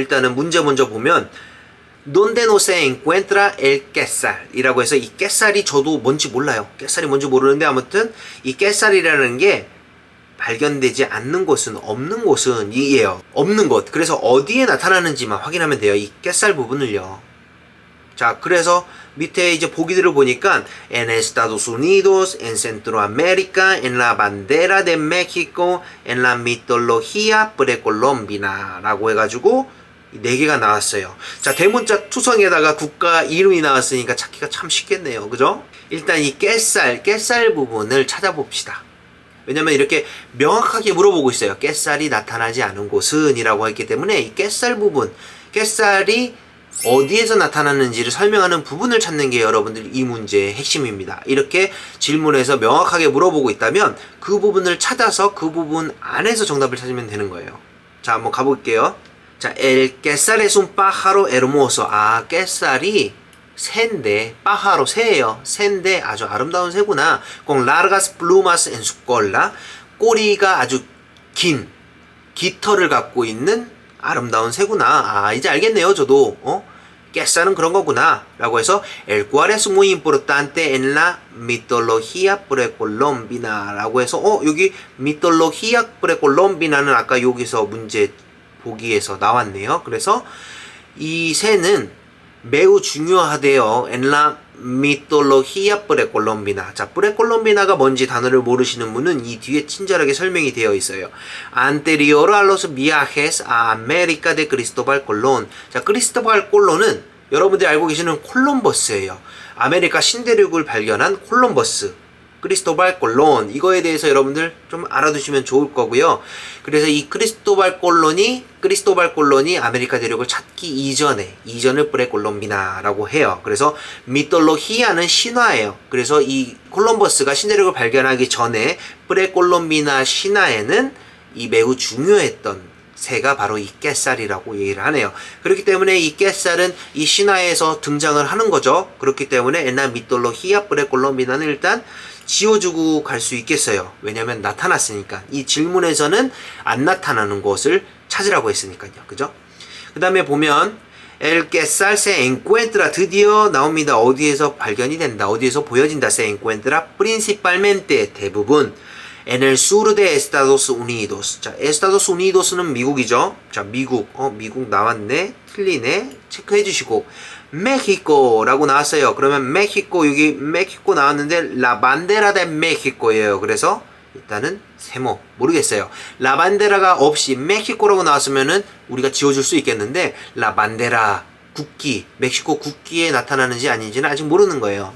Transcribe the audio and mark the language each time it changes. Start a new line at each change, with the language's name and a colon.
Korean: 일단은 문제 먼저 보면 Donde no se encuentra el quesar 이라고 해서 이 quesar이 저도 뭔지 몰라요. quesar이 뭔지 모르는데 아무튼 이 quesar이라는 게 발견되지 않는 곳은 없는 곳은 이에요. 없는 곳. 그래서 어디에 나타나는지만 확인하면 돼요. 이 quesar 부분을요.
Spanish: 자, 그래서 밑에 이제 보기들을 보니까 en Estados Unidos, en Centroamérica, en la bandera de México, en la mitología precolombina 라고 해가지고 4개가 나왔어요.
Korean: 자, 대문자 투성에다가 국가 이름이 나왔으니까 찾기가 참 쉽겠네요. 그죠? 일단 이 깻살 부분을 찾아봅시다. 왜냐면 이렇게 명확하게 물어보고 있어요. 깻살이 나타나지 않은 곳은 이라고 했기 때문에 이 깻살 부분, 깻살이 어디에서 나타나는지를 설명하는 부분을 찾는 게 여러분들 이 문제의 핵심입니다. 이렇게 질문에서 명확하게 물어보고 있다면 그 부분을 찾아서 그 부분 안에서 정답을 찾으면 되는 거예요. 자, 한번 가볼게요.
Spanish: 자, el quesar es un pájaro hermoso.
Korean: 아, 깻살이 새인데, pájaro 새예요. 새인데 아주 아름다운 새구나.
Spanish: con largas plumas en su cola.
Korean: 꼬리가 아주 긴 깃털을 갖고 있는 아름다운 새구나. 아, 이제 알겠네요, 저도. 깻살은 그런 거구나.
Spanish: 라고 해서 el cual es muy importante en la mitología precolombina.
Korean: 라고 해서 여기 mitología precolombina는 아까 여기서 문제 보기에서 나왔네요. 그래서 이 새는 매우 중요하대요.
Spanish: en la mitología precolombina.
Korean: 자, precolombina가 뭔지 단어를 모르시는 분은 이 뒤에 친절하게 설명이 되어 있어요.
Spanish: anterior a los viajes a América de Cristóbal Colón.
Korean: 자, 크리스토발 콜론은 여러분들이 알고 계시는 콜럼버스예요. 아메리카 신대륙을 발견한 콜럼버스. 크리스토발 콜론. 이거에 대해서 여러분들 좀 알아두시면 좋을 거고요. 그래서 이 크리스토발 콜론이 아메리카 대륙을 찾기 이전을 프레콜롬비나라고 해요. 그래서 미톨로히아는 신화예요. 그래서 이 콜럼버스가 신대륙을 발견하기 전에 프레콜롬비나 신화에는 이 매우 중요했던 새가 바로 이 깻살이라고 얘기를 하네요. 그렇기 때문에 이 깻살은 이 신화에서 등장을 하는 거죠. 그렇기 때문에 에나 미톨로히아 프레콜롬비나는 일단 지워주고 갈 수 있겠어요. 왜냐면 나타났으니까. 이 질문에서는 안 나타나는 곳을 찾으라고 했으니까요. 그죠? 그 다음에 보면 El quesar se encuentra 드디어 나옵니다. 어디에서 발견이 된다. 어디에서 보여진다.
Spanish: Se encuentra principalmente 대부분 en el sur de Estados Unidos.
Korean: 자, Estados Unidos는 미국이죠. 자, 미국 나왔네. 틀리네. 체크해 주시고 멕시코라고 나왔어요. 그러면 멕시코 여기 멕시코 나왔는데 La bandera de México 예요. 그래서 일단은 세모 모르겠어요. 라반데라가 없이 멕시코라고 나왔으면은 우리가 지워줄 수 있겠는데 La bandera 국기 멕시코 국기에 나타나는지 아닌지는 아직 모르는 거예요.